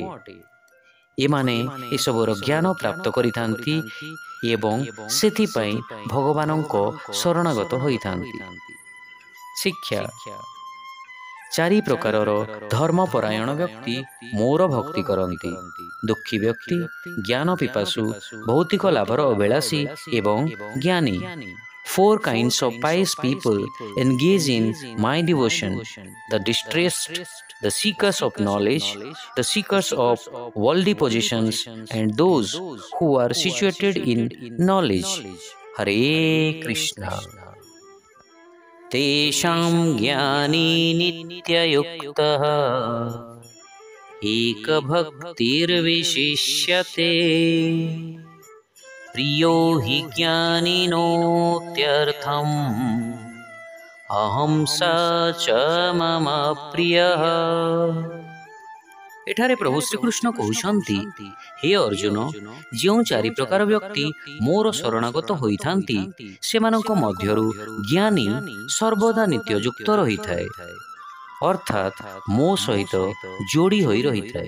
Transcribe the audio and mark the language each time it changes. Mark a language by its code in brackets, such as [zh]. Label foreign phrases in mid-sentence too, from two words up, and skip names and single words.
[or] ଏମାନେ ଏସବୁର ଜ୍ଞାନ ପ୍ରାପ୍ତ କରିଥାନ୍ତି ଏବଂ ସେଥିପାଇଁ ଭଗବାନଙ୍କ ଶରଣାଗତ ହୋଇଥାନ୍ତି। ଶିକ୍ଷା। ଚାରି ପ୍ରକାରର ଧର୍ମପରାୟଣ ବ୍ୟକ୍ତି ମୋର ଭକ୍ତି କରନ୍ତି: ଦୁଃଖୀ ବ୍ୟକ୍ତି, ଜ୍ଞାନ ପିପାସୁ, ଭୌତିକ ଲାଭର ଅଭିଳାଷୀ ଏବଂ ଜ୍ଞାନୀ। [en] Four kinds of pious people engage in my devotion: the distressed, the seekers of knowledge, the seekers of worldly possessions, and those who are situated in knowledge. Hare Krishna. [sa] तेषां ज्ञानी नित्ययुक्तः एकभक्तिर्विशिष्यते प्रियो हि ज्ञानिनोत्यर्थम् अहं स च मम प्रियः। [or] ଏଠାରେ ପ୍ରଭୁ ଶ୍ରୀକୃଷ୍ଣ କହୁଛନ୍ତି, ହେ ଅର୍ଜୁନ, ଯେଉଁ ଚାରି ପ୍ରକାର ବ୍ୟକ୍ତି ମୋର ଶରଣାଗତ ହୋଇଥାନ୍ତି, ସେମାନଙ୍କ ମଧ୍ୟରୁ ଜ୍ଞାନୀ ସର୍ବଦା ନିତ୍ୟଯୁକ୍ତ ରହିଥାଏ, ଅର୍ଥାତ୍ ମୋ ସହିତ ଯୋଡ଼ି ହୋଇ ରହିଥାଏ।